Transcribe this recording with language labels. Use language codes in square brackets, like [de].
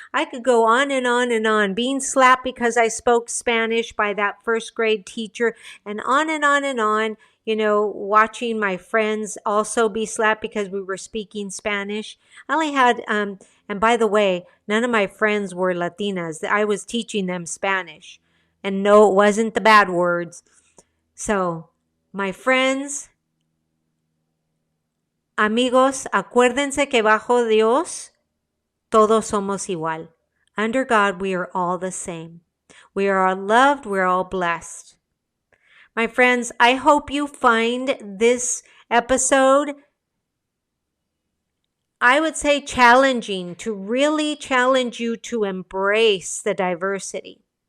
[en] I could go on and on and on, being slapped because I spoke Spanish by that first grade teacher, and on and on and on, watching my friends also be slapped because we were speaking Spanish. I only had, and by the way, none of my friends were Latinas. I was teaching them Spanish. And no, it wasn't the bad words. So, my friends, [es] amigos, acuérdense que bajo Dios, todos somos igual. [en] Under God, we are all the same. We are all loved. We're all blessed. My friends, I hope you find this episode, I would say, challenging, to really challenge you to embrace the diversity.